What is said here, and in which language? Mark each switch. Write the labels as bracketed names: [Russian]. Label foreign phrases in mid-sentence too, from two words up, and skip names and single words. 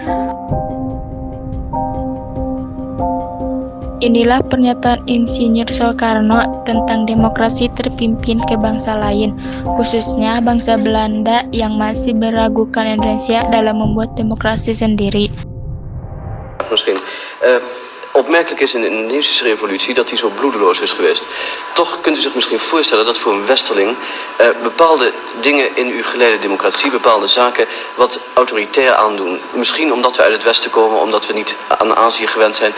[Indonesian] Inilah pernyataan Insinyur Soekarno tentang demokrasi terpimpin ke bangsa lain, khususnya bangsa Belanda yang masih meragukan Indonesia dalam membuat demokrasi sendiri. [Dutch] Misschien. Opmerkelijk is in de Indonesische revolutie dat die zo bloedeloos is geweest. Toch kunt u zich misschien voorstellen dat voor een westerling bepaalde dingen in uw geleide democratie, bepaalde zaken wat autoritair aandoen. Misschien omdat we uit het westen komen, omdat we niet aan Azië gewend zijn.